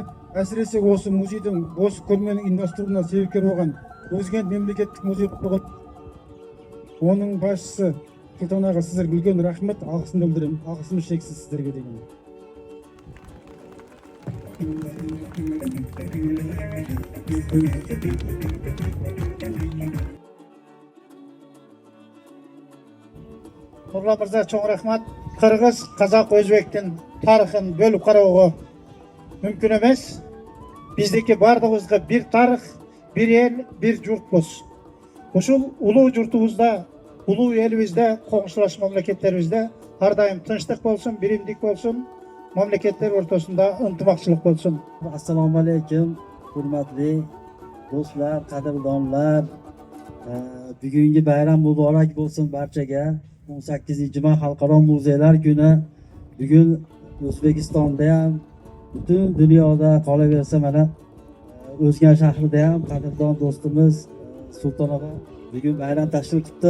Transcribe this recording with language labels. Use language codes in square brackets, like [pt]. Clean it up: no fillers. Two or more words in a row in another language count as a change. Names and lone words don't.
[kk] Әсіресе осы музейдің, осы көрменің ұйымдастыруына себепкер болған Өзген мемлекеттік музей оның басшысы Sultan аға, сіздерге үлкен рахмет, алғысымды білдіремін. Алғысым шексіз сіздерге деген. Нұрлан мырза, чоң рахмат. Қырғыз, қазақ, өзбектің тарихын бөліп қарауға мүмкін емес. Біздеки бардығымызға бір тарих, бір ел, бір жұрт болсын. [ky] Ушул улуу журтубузда, улуу элибизде, кошулаш мамлекеттерибизде ар дайым тынчтык болсун, биримдик болсун, мамлекеттер ортосунда ынтымакчылык болсун. [uz] Assalomu alaykum, hurmatli do'stlar, qadrdonlar. Bugungi bayram muborak bo'lsin barchaga. 18-may Xalqaro muzeylar kuni. Bugun O'zbekistonda ham, butun dunyoda qolaversa mana O'zgan shahrida ham qadrdon do'stimiz Sulton aka bugun bayram tashkil qilibdi.